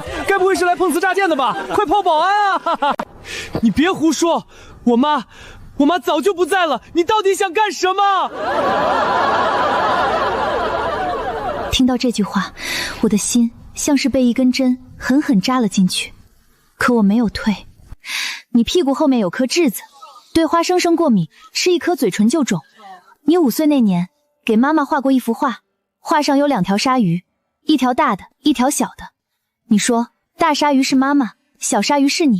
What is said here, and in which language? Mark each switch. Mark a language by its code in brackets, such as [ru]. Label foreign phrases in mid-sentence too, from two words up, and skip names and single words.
[zh] 該不會是來碰瓷詐賤的吧？快報保安啊！哈哈，你別胡說，我媽早就不在了，你到底想幹什麼？聽到這句話，我的心像是被一根針狠狠扎了進去，可我沒有退。你屁股後面有顆痣子，對花生過敏，吃一顆嘴唇就腫。你5歲那年給媽媽畫過一幅畫，畫上有2條鯊魚，一條大的，一條小的。你說大鯊魚是媽媽，小鯊魚是你。